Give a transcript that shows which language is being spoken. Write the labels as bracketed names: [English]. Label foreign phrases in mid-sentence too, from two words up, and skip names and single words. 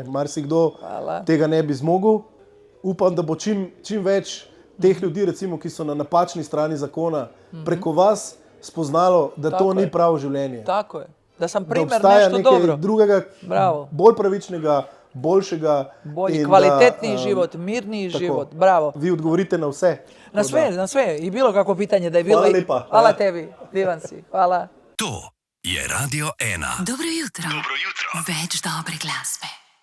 [Slovenian] Marsikdo tega ne bi zmogel. Upam, da bo čim več teh ljudi, recimo, ki so na napačni strani zakona, preko vas spoznalo, da to ni pravo življenje. [Serbian] Tako je. Da sem primer nešto dobro. [Slovenian] Da obstaja nekaj drugega, bolj pravičnega, boljšega. [Serbian] Bolj kvalitetni život, mirni život. [Slovenian] Bravo. Vi odgovorite na vse. [Serbian] Na sve. I bilo kako pitanje da je bilo. [Slovenian] Hvala lepa. [Serbian] Hvala tebi. Divan si. Hvala. [Slovenian] To je Radio 1. Dobro jutro. Več dobre glasbe.